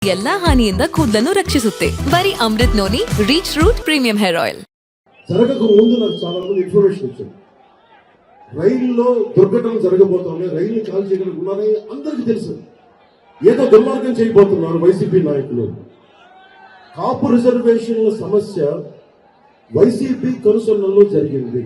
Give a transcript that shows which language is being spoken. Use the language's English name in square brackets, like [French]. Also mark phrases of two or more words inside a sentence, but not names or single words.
[Kannada] ಎಲ್ಲಾ ಹಾನಿಯಿಂದ ಕೂದಲನ್ನು ರಕ್ಷಿಸುತ್ತೆ. ಬರೀ ಅಮೃತ್ ನೋನಿ ರೀಚ್ ರೂಟ್ ಪ್ರೀಮಿಯಂ ಹೇರ್ ಆಯಿಲ್. [Telugu] జరగక ముందు నాకు చాలా మంది ఇన్ఫర్మేషన్ వచ్చింది. రైల్లో దుర్ఘటన జరగబోతున్నాయి, రైలు కాల్ చేయడానికి ఉన్నారని అందరికీ తెలుసు. ఏదో దుర్మార్గం చేయబోతున్నారు వైసీపీ నాయకులు. కాపు రిజర్వేషన్ల సమస్య వైసీపీ కనుసన్నల్లో జరిగింది.